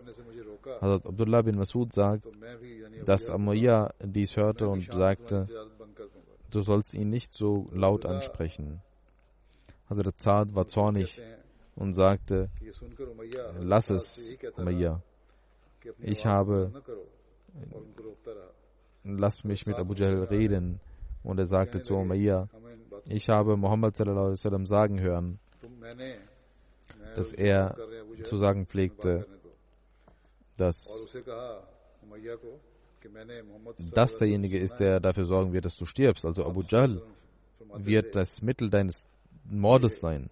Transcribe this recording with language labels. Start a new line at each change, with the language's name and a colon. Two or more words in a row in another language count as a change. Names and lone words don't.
German: Hazrat Abdullah bin Masud sagt, dass Umayyah dies hörte und sagte, du sollst ihn nicht so laut ansprechen. Hazrat Saad war zornig und sagte, lass es, Umayyah. Lass mich mit Abu Jahl reden. Und er sagte zu Umayyah, ich habe Muhammad
Arabic: صلى الله عليه وسلم
German: sagen hören, dass er zu sagen pflegte, dass das derjenige ist, der dafür sorgen wird, dass du stirbst. Also Abu Jahl wird das Mittel deines Mordes sein.